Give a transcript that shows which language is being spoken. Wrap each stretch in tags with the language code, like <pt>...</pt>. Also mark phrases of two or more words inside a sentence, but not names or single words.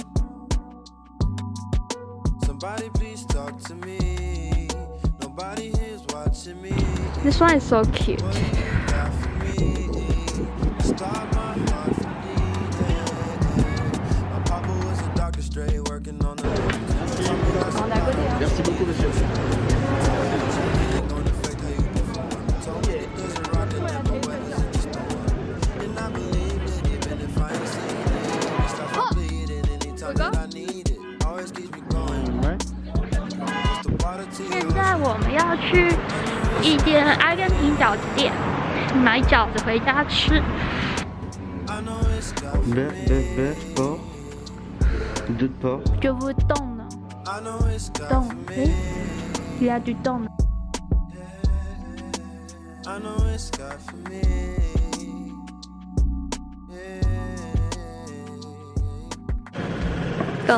<en>Somebody please talk to me. Nobody here's watching me. This one is so cute. What you got for me? Start my heart from bleeding. My papa was a doctor, straight working on the</en> <fr>Merci beaucoup, monsieur. Ouais.</fr> <zh>现在我们要去一间阿根廷饺子店，买饺子回家吃。</zh> <fr>Bœuf, porc. 2 porc. Je vous donne. Donne. Oui. Il y a du donne. Go.</fr>